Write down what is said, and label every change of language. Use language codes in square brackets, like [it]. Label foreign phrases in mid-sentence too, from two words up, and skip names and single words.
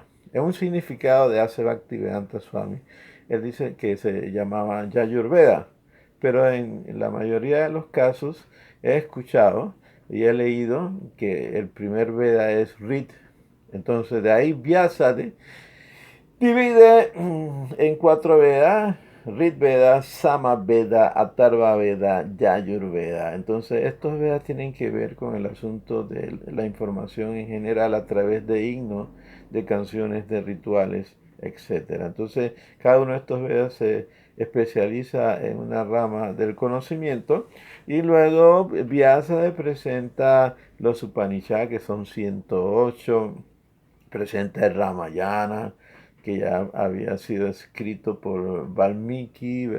[es] Es un significado de Ase Bhaktivedanta Swami. Él dice que se llamaba Yayurveda, pero en la mayoría de los casos he escuchado y he leído que el primer Veda es Rit. Entonces de ahí Vyasa divide en cuatro Vedas: Rit Veda, Sama Veda, Atharva Veda, Yajur Veda. Entonces estos Vedas tienen que ver con el asunto de la información en general a través de himnos, de canciones, de rituales, etcétera. Entonces cada uno de estos Vedas se especializa en una rama del conocimiento, y luego Vyasa presenta los Upanishads, que son 108, presenta el Ramayana, que ya había sido escrito por Valmiki, ¿verdad?